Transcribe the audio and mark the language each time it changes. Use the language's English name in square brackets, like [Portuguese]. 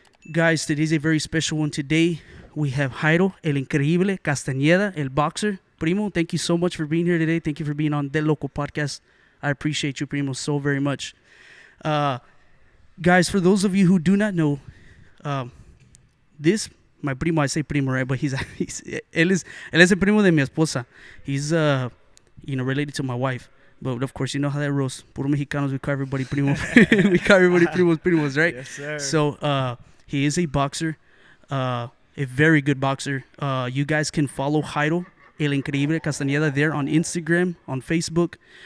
[English] Guys, today's a very special one. Today, we have Jairo, el Increible Castaneda, el boxer. Primo, thank you so much for being here today. Thank you for being on DeLoco podcast. I appreciate you, Primo, so very much. Guys, for those of you who do not know, my primo, I say primo, right? [Spanish] But él es el primo de mi esposa. [English] He's, related to my wife. But of course, you know how that rolls. Puro Mexicanos, we call everybody primo. We call everybody primos, right? Yes, sir. So, he is a boxer, a very good boxer. You guys can follow Jairo, el Increible Castaneda, there on Instagram, on Facebook.